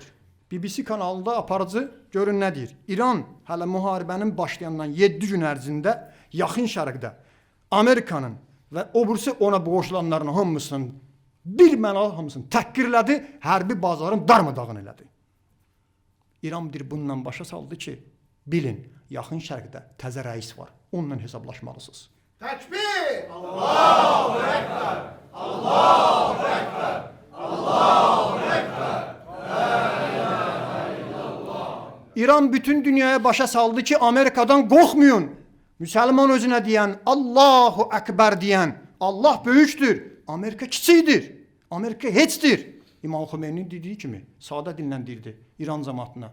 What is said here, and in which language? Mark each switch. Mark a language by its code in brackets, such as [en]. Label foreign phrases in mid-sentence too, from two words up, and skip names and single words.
[az] BBC kanalında aparıcı görün nə deyir. İran hələ müharibənin başlayandan 7 gün ərzində yaxın şərqdə Amerikanın və oburisi ona boğuşulanların hamısının bir mənalı hamısını təhqirlədi, hərbi bazarın darmadağın elədi. İran deyir bundan başa saldı ki, bilin, yaxın şərqdə təzə rəis var, onunla hesablaşmalısınız. Təkbir! [ar] الله أكبر! الله أكبر! الله أكبر! [az] İran bütün dünyaya başa saldı ki, Amerikadan qorxmayın. Müslüman özünə deyən, [ar] الله أكبر [az] deyən, Allah böyükdür, Amerika kiçikdir, Amerika heçdir. İmam Xomeyni'nin dediği kimi, sadə dillə deyirdi İran cəmaatına.